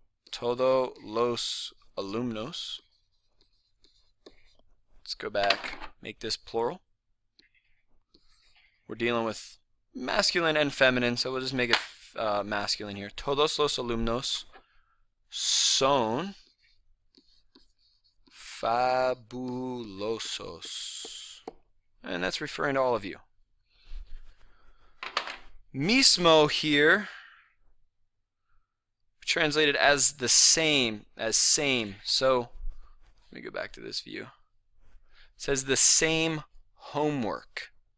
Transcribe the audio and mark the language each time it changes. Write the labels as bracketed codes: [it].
[es] Todos los alumnos. [en] Let's go back, make this plural. We're dealing with masculine and feminine, so we'll just make it masculine here. [es] Todos los alumnos son fabulosos. [en] And that's referring to all of you. Mismo here, translated as the same, as same. So, let me go back to this view. It says the same homework.